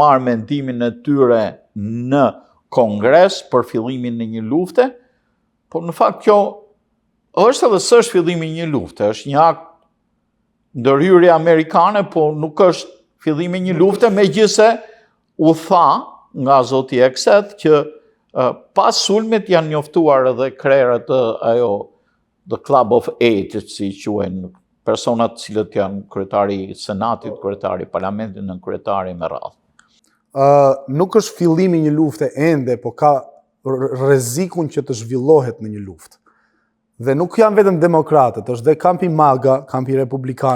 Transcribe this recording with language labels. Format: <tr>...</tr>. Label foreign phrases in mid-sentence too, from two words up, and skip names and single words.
<sq>marrë mendimin e tyre në Kongres për fillimin e një lufte, por në fakt kjo është edhe s'është fillimi I një lufte, është një akt ndërhyrje amerikane, po nuk është fillimi I një lufte, megjithse u tha nga zoti Ekseth që pas sulmit janë njoftuar edhe krerët</sq> <en>the Club of 8,</en> <sq>si quhen personat cilët janë kryetari I Senatit, kryetari I Parlamentit në kryetari me radhë. Nuk është fillimi I një lufte ende, po ka rrezikun që të zhvillohet në një luftë. Dhe nuk janë vetëm demokratët, është dhe kampi MAGA, kampi republikan.</sq>